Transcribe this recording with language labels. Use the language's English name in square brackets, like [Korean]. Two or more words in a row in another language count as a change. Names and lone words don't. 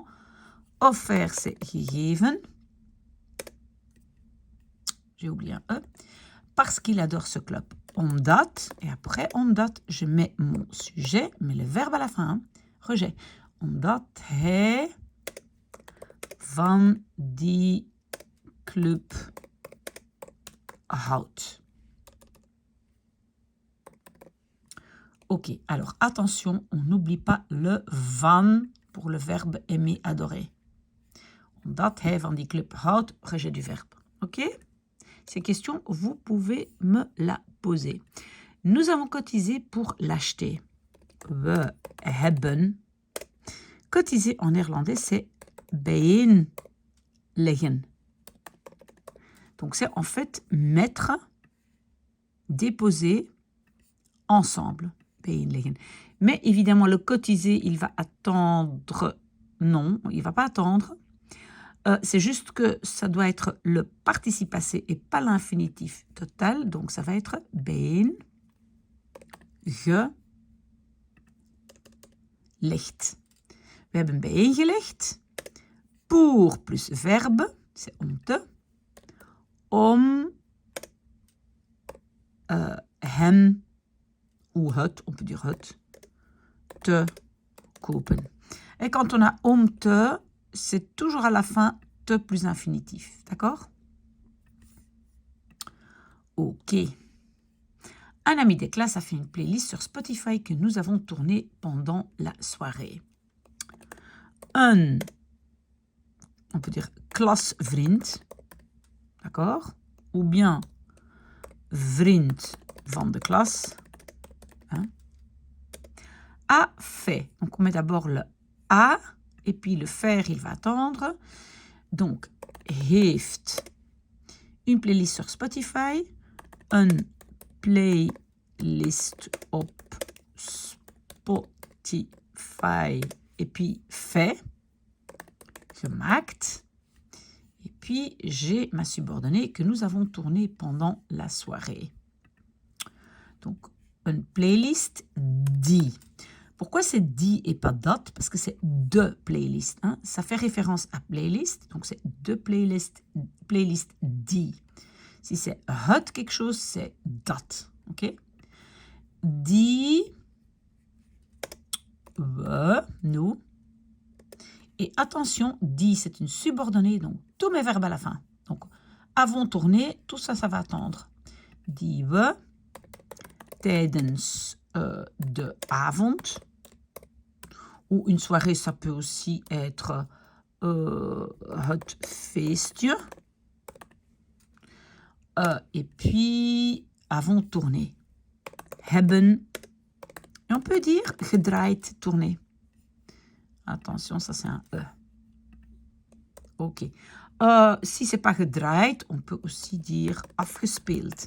[French] Offert, c'est gegeven. J'ai oublié un E. Parce qu'il adore ce club. Omdat. Et après, omdat, je mets mon sujet, mais le verbe à la fin. Hein, rejet. [Dutch] Omdat hij van die club houdt. [French] Ok, alors attention, on n'oublie pas le van pour le verbe aimer, adorer. [Dutch] Omdat hij van die club houdt, [French] rejet du verbe. Ok? Ces questions, vous pouvez me la poser. Nous avons cotisé pour l'acheter. [Dutch] We hebben. [French] Cotiser en néerlandais, c'est bijeenleggen. Donc, c'est en fait mettre, déposer ensemble. Bijeenleggen. Mais évidemment, le cotiser, il va attendre. Non, il ne va pas attendre. C'est juste que ça doit être le participe passé et pas l'infinitif total. Donc, ça va être bijeengelegd. [Dutch] We hebben bijeengelegd. [French] Pour plus verbe, c'est [Dutch] om te. Om hem ou het, [French] on peut dire [Dutch] het, te kopen. [French] Et quand on a [Dutch] om te, [French] c'est toujours à la fin te plus infinitif. D'accord? Ok. Un ami des classes a fait une playlist sur Spotify que nous avons tournée pendant la soirée. On peut dire klasvriend, d'accord? Ou bien [Dutch] vriend van de klas, [French] hein? A fait. Donc on met d'abord le A, et puis le faire, il va attendre. Donc, heeft une playlist sur Spotify, [Dutch] een playlist op Spotify, [French] et puis fait, gemaakt. Et puis, j'ai ma subordonnée que nous avons tournée pendant la soirée. Donc, une playlist die. Pourquoi c'est die et pas dat? Parce que c'est [Dutch] de playlist. [French] Hein? Ça fait référence à playlist. Donc, c'est [Dutch] de playlist die. [French] Si c'est het quelque chose, c'est dat. [Dutch] OK? Die, we, [French] nous. Et attention, die, c'est une subordonnée. Donc, tous mes verbes à la fin. Donc, avons tourné, tout ça, ça va attendre. [Dutch] Die we, tijdens de avond. [French] Ou une soirée, ça peut aussi être [Dutch] het feestje. [French] Et puis, avons tourné. Hebben. Et on peut dire gedraaid, tourné. Attention, ça c'est un E. Ok. Si c'est pas gedraaid, on peut aussi dire afgespeeld.